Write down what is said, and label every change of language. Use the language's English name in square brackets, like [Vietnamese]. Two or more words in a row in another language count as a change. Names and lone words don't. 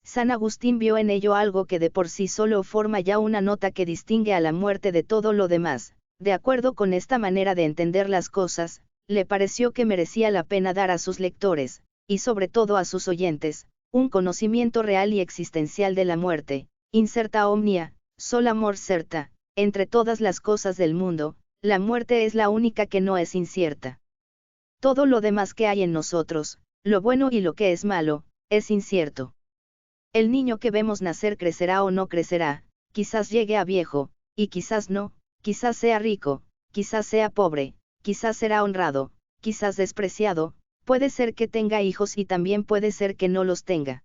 [Spanish] San Agustín vio en ello algo que de por sí solo forma ya una nota que distingue a la muerte de todo lo demás. De acuerdo con esta manera de entender las cosas, le pareció que merecía la pena dar a sus lectores, y sobre todo a sus oyentes, un conocimiento real y existencial de la muerte, [Latin] incerta omnia, sol amor certa, [Spanish] entre todas las cosas del mundo, la muerte es la única que no es incierta. Todo lo demás que hay en nosotros, lo bueno y lo que es malo, es incierto. El niño que vemos nacer crecerá o no crecerá, quizás llegue a viejo, y quizás no, quizás sea rico, quizás sea pobre, quizás será honrado, quizás despreciado, puede ser que tenga hijos y también puede ser que no los tenga.